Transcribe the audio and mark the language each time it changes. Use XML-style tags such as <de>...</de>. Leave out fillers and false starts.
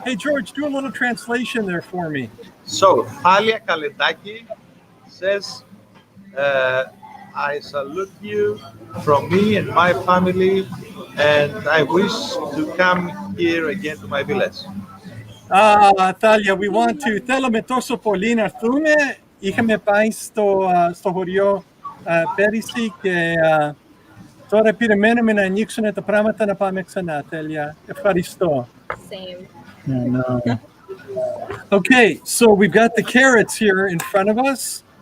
<en>Hey, George, do a little translation there for me. So, Thalia Kaledaki says, I salute you from me and my family, and I wish to come here again to my village. Thalia, we want to.</en> <el>Θέλουμε τόσο πολύ να έρθουμε. Είχαμε πάει στο χωριό πέρυσι και τώρα περιμένουμε να ανοίξουν τα πράγματα να πάμε ξανά. Τέλεια. Ευχαριστώ.</el> <en>Same. No. Okay, so we've got the carrots here in front of us.</en>